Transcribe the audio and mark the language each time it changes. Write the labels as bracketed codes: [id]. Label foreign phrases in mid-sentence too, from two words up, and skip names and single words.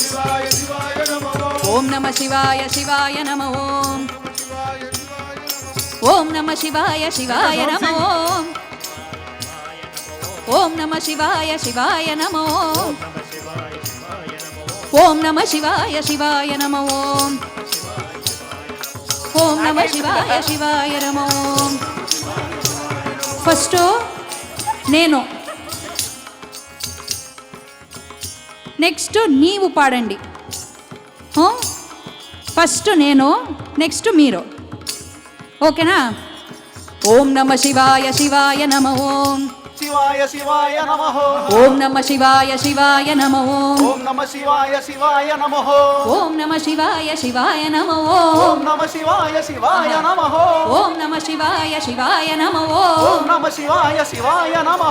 [sa] ॐ नमः शिवाय शिवाय नमः ॐ ॐ नमः शिवाय शिवाय नमः ॐ ॐ नमः शिवाय शिवाय नमः ॐ ॐ नमः शिवाय शिवाय नमः ॐ ॐ नमः शिवाय शिवाय नमो ॐ [te] ಫಸ್ಟು నేను నెక్స్ట్ నీవు పాడండి ఫస్ట్ నేను నెక్స్ట్ మీరు ఓకేనా [sa] ॐ नमः शिवाय शिवाय नमः ॐ शिवाय शिवाय नमः ओम नमः शिवाय शिवाय नमः ओम नमः शिवाय शिवाय नमः ओम नमः शिवाय शिवाय नमः ओम नमः शिवाय शिवाय नमः ओम नमः शिवाय शिवाय नमः ओम नमः शिवाय शिवाय नमः